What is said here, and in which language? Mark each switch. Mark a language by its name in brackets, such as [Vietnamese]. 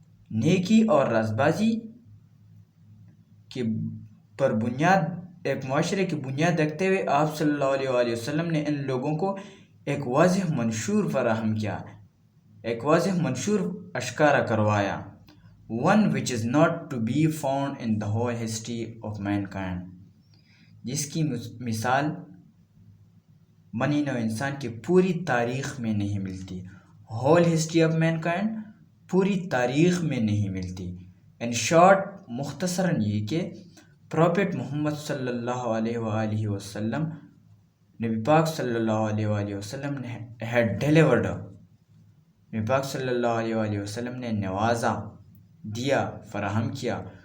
[Urdu] نیکی اور راست بازی کی پر بنیاد، ایک معاشرے کی بنیاد رکھتے ہوئے آپ صلی اللہ علیہ وآلہ وسلم نے ان لوگوں کو ایک واضح منشور فراہم کیا، ایک واضح منشور اشکارا کروایا. [English] one which is not to be found in the whole history of mankind، [Urdu] جس کی مثال بنی نوع انسان کی پوری تاریخ میں نہیں ملتی. [English] whole history of mankind، [Urdu] پوری تاریخ میں نہیں ملتی. [English] in short، [Urdu] مختصراً یہ کہ پروفیٹ محمد صلی اللہ علیہ وآلہ وسلم، نبی پاک صلی اللہ علیہ وآلہ وسلم نے [English] had delivered، [Urdu] نبی پاک صلی اللہ علیہ وآلہ وسلم نے نوازا، دیا، فراہم کیا.